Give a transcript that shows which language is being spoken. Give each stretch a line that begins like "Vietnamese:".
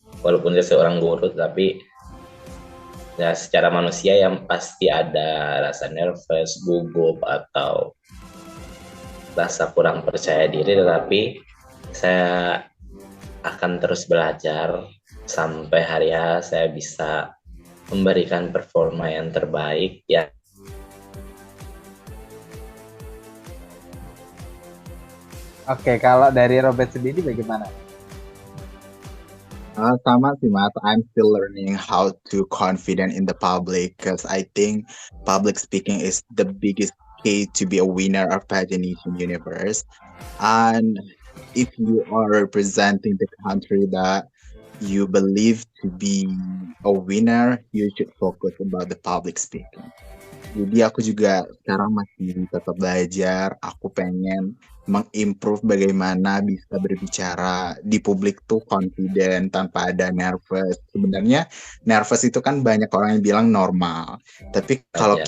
Indonesian: Walaupun saya seorang guru, tapi ya secara manusia yang pasti ada rasa nervous, gugup, atau rasa kurang percaya diri, tetapi saya akan terus belajar sampai hari H saya bisa memberikan performa yang terbaik ya. Oke, kalau dari Robert sendiri bagaimana? Sama sih Mas,
English: I'm still learning how to confident in the public because I think public speaking is the biggest key to be a winner of Pagination Universe. And if you are representing the country that you believe to be a winner, you should focus about the public speaking.
Indonesian: Jadi aku juga sekarang masih tetap belajar. Aku pengen mengimprove bagaimana bisa berbicara di publik tuh confident tanpa ada nervous. Sebenarnya nervous itu kan banyak orang yang bilang normal. Tapi kalau Wajar.